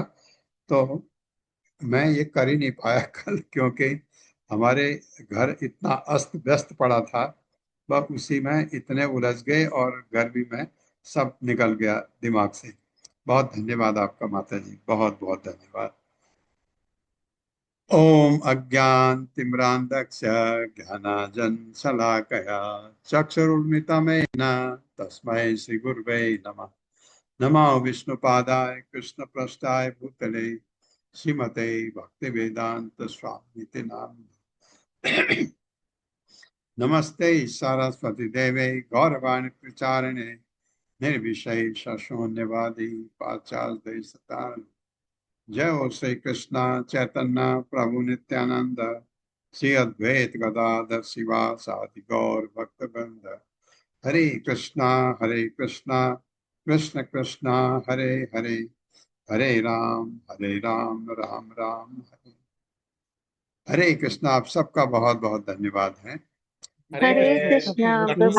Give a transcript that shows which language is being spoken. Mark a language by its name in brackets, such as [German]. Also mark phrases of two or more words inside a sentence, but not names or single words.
[Hindi] तो मैं ये कर ही नहीं पाया कल, क्योंकि हमारे घर इतना अस्त व्यस्त पड़ा था, वह उसी में इतने उलझ गए और गर्मी में सब निकल गया दिमाग से। बहुत धन्यवाद आपका माता जी, बहुत बहुत धन्यवाद। [Sanskrit] ओम अज्ञानतिमिरान्धस्य ज्ञानाञ्जनशलाकया चक्षुरुन्मिलितं तस्मै श्रीगुरुवे नमः। नमो विष्णुपादाय कृष्णप्रेष्ठाय भूतले श्रीमते भक्तिवेदांत स्वामी नाम। नमस्ते सरस्वती देवे गौरवाणी प्रचारिणे निर्विशेष शून्यवादी पाश्चात्य देशतारिणे। जय हो श्री कृष्ण चैतन्य प्रभु नित्यानंद श्री अद्वैत गदाधर शिवासादि गौर भक्तवृंद। हरे कृष्णा कृष्ण कृष्ण हरे हरे, हरे राम राम राम हरे हरे। कृष्णा। [Hindi] आप सबका बहुत बहुत धन्यवाद है। हरे कृष्णा प्रभु